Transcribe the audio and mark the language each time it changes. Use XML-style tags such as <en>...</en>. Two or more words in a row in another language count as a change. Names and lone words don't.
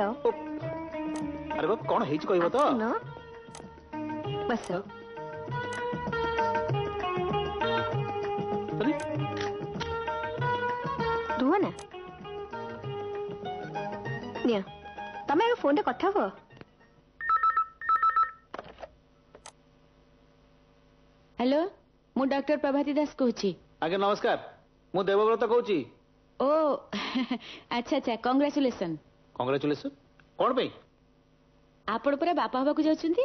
<or>ଆରେ ବାପ କଣ ହେଇଛି କହିବ ତ? ଆସୁନ। ବସ। ରୁହ ନା। ନିଅ ତମେ ଏବେ ଫୋନରେ କଥା ହୁଅ। ହେଲୋ ମୁଁ ଡାକ୍ତର ପ୍ରଭାତୀ ଦାସ କହୁଁ। ଆଜ୍ଞା ନମସ୍କାର, ମୁଁ ଦେବବ୍ରତ କହୁଛି। ଓ ଆଚ୍ଛା ଆଚ୍ଛା କଂଗ୍ରାଚୁଲେସନ। କଂଗ୍ରାଚୁଲେସନ। କଣ ପାଇଁ? ଆପଣ ପରା ବାପା ହେବାକୁ ଯାଉଛନ୍ତି?</or>